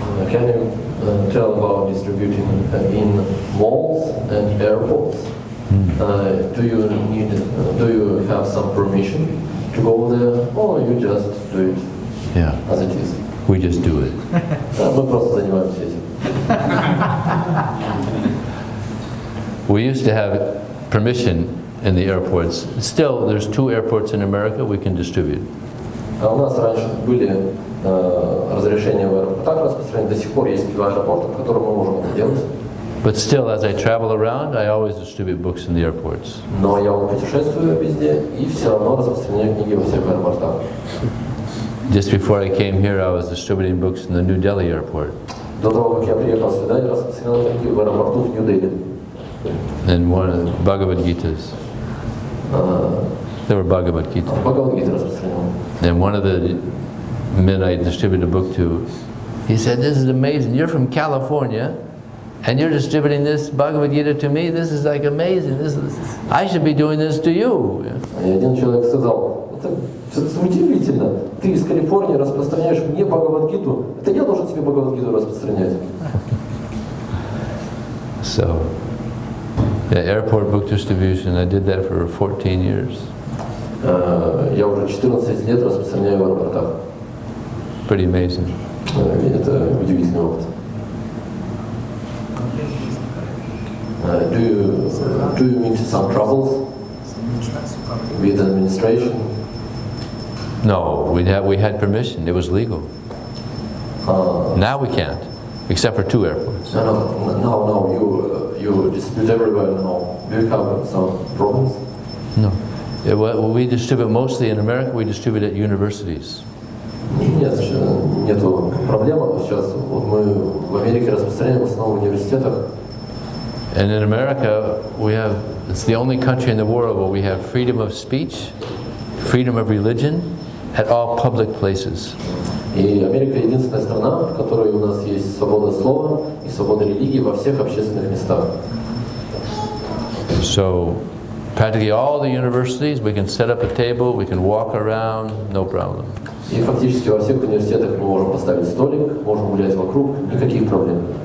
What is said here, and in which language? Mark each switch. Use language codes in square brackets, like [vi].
[en] Can you tell about distributing in malls and airports? Do you have some permission to go there, or you just do it Yeah. as it is? We just do it. [ru] Мы просто занимаемся этим. [en] We used to have permission in the airports. Still, there's 2 airports in America we can distribute. [ru] У нас раньше были разрешения в аэропортах распространения, до сих пор есть два аэропорта, в которых мы можем это делать. [en] But still, as I travel around, I always distribute books in the airports. [ru] Но я вот путешествую везде и все равно распространяю книги во всех аэропортах. [en] Just before I came here, I was distributing books in the New Delhi airport. [ru] До того, как я приехал сюда, я распространял книги в аэропорту в Нью-Дели. [en] And one of the Bhagavad Gitas. There were Bhagavad Gita. [ru] Бхагавад-гиты распространял. [en] And one of the men I distributed a book to, he said, "This is amazing. You're from California, and you're distributing this Bhagavad Gita to me. This is like amazing. I should be doing this to you." [ru] И один человек сказал, это удивительно. Ты из Калифорнии распространяешь мне Бхагавад-гиту. Это я должен тебе Бхагавад-гиту распространять. [en] So, the airport book distribution, I did that for 14 years. [ru] Я уже 14 лет распространяю в аэропортах. [en] Pretty amazing. [ru] Это удивительный опыт. [en] Do you meet some troubles with administration? No, we had permission. It was legal. Now we can't, except for 2 airports. No. You distribute everywhere now. Do you have some problems? No. We distribute mostly in America. We distribute at universities. [ru] Нет, нету проблем. Сейчас вот мы в Америке распространяем в основном в университетах. [en] And in America, it's the only country in the world where we have freedom of speech, freedom of religion, at all public places. [ru] И Америка единственная страна, в которой у нас есть свобода слова и свобода религии во всех общественных местах. [en] So, practically all the universities, we can set up a table, we can walk around, no problem. [ru] И фактически во всех университетах мы можем поставить столик, можем гулять вокруг, никаких проблем.